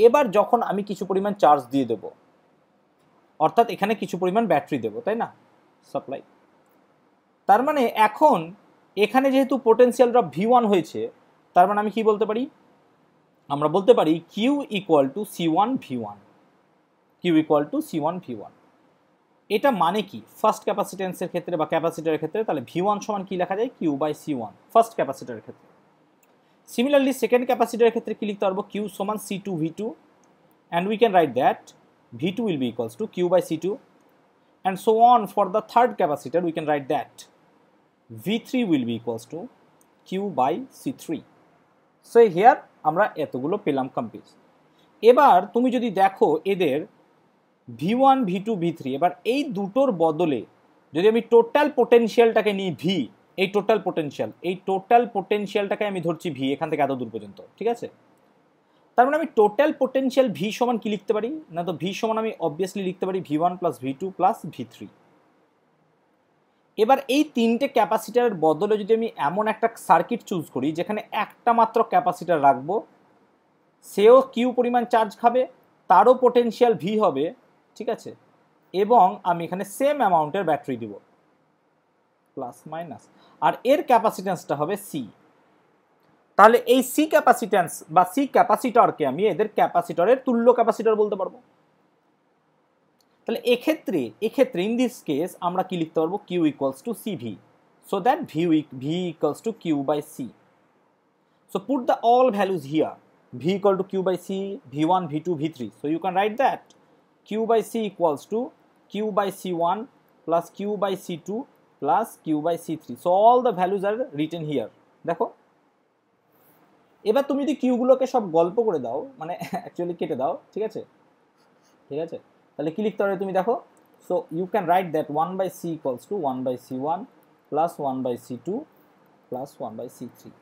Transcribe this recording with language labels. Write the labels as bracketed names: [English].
[Bangla] এবার যখন আমি কিছু পরিমাণ চার্জ দিয়ে দেবো, অর্থাৎ এখানে কিছু পরিমাণ ব্যাটারি দেবো, তাই না, সাপ্লাই, তার মানে এখন এখানে যেহেতু পোটেনশিয়াল ড্রপ V1 হয়েছে, তার মানে আমি কি বলতে পারি, আমরা বলতে পারি Q equal to C1 V1, Q equal to C1 V1। এটা মানে কি ফার্স্ট ক্যাপাসিটেন্সের ক্ষেত্রে বা ক্যাপাসিটরের ক্ষেত্রে, তাহলে V1 সমান কি লেখা যায়, Q বাই C1 ফার্স্ট ক্যাপাসিটরের ক্ষেত্রে। সিমিলারলি সেকেন্ড ক্যাপাসিটরের ক্ষেত্রে কি লিখতে পারবো, Q সমান C2 V2, [English] and we can write that V2 will be equals to Q by C2, and so on for the third capacitor we can write that V3 will be equals to Q by C3. [Bangla] So here আমরা এতগুলো পেলাম compute. এবার তুমি যদি দেখো এদের V1 V2 V3, এবার এই দুটোর বদলে যদি আমি টোটাল পোটেনশিয়ালটাকে নিই V, এই টোটাল পোটেনশিয়ালটাকে আমি ধরছি V এখান থেকে এত দূর পর্যন্ত, ঠিক আছে। তার মানে আমি টোটাল পোটেনশিয়াল V সমান কি লিখতে পারি না, তো V সমান আমি অবভিয়াসলি লিখতে পারি V1 plus V2 plus V3। এবার এই তিনটে ক্যাপাসিটারের বদলে যদি আমি এমন একটা সার্কিট চুজ করি যেখানে একটা মাত্র ক্যাপাসিটার রাখবো, সেও কিউ পরিমাণ চার্জ খাবে, তারও পোটেনশিয়াল V হবে, ঠিক আছে, এবং আমি এখানে সেম অ্যামাউন্টের ব্যাটারি দিব প্লাস মাইনাস, আর এর ক্যাপাসিট্যান্সটা হবে C। তাহলে এই C ক্যাপাসিট্যান্স বা C ক্যাপাসিটরকে আমি এদের ক্যাপাসিটরের তুল্য ক্যাপাসিটর বলতে পারবো। তাহলে এক্ষেত্রে ইন দিস কেস আমরা কি লিখতে পারবো, Q equals to CV, [English] so that V equals to Q by C. So put the all values here, V equal to Q by C, V1, V2, V3. So you can write that Q by C equals to Q by C1 plus Q by C2 plus Q by C3. So all the values are written here. [Bangla] দেখো এবার তুমি যদি কিউগুলোকে সব গল্প করে দাও, মানে actually কেটে দাও, ঠিক আছে, তাহলে কি লিখতে পারবে তুমি দেখো, [English] So you can write that 1 by C equals to 1 by C1 plus 1 by C2 plus 1 by C3।